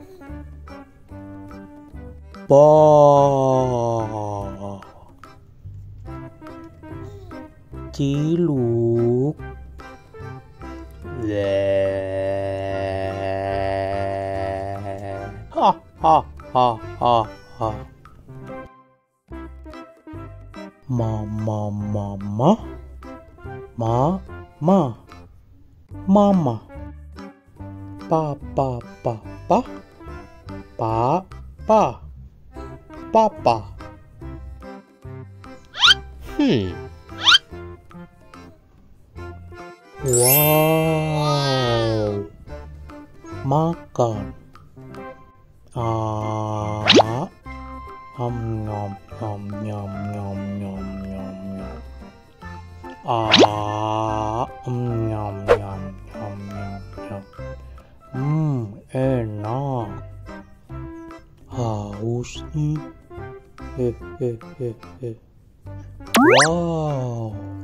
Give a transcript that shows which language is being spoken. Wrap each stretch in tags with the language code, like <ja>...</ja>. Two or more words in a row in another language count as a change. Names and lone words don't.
<id>ba, Ciluk, le, ha ha ha ha ha, mama mama. Mama, papa, papa. Wow, makan. Nom nom nom nom nom nom nom. Nyam nyam nyam nyam nyam. Enak. Haus nih. Wow.</id>